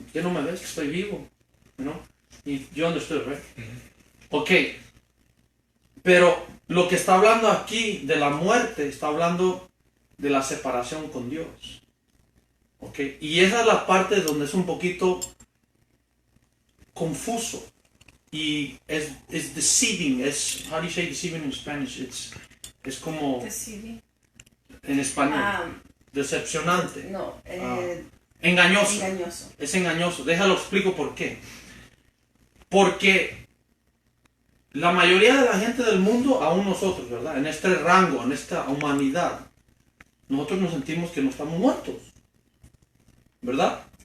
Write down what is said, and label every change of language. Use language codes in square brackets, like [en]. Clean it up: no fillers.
[es] ¿Qué no me ves que estoy vivo? ¿No? Y yo [en] understood, right? [es] Ok, pero lo que está hablando aquí de la muerte, está hablando de la separación con Dios. Ok, y esa es la parte donde es un poquito confuso. Y es [en] deceiving, how do you say deceiving in Spanish? [es] Es como, en español, decepcionante. No, Engañoso. engañoso. Es engañoso. Déjalo explico por qué. Porque la mayoría de la gente del mundo, aún nosotros, ¿verdad? En este rango, en esta humanidad, nosotros nos sentimos que no estamos muertos, ¿verdad?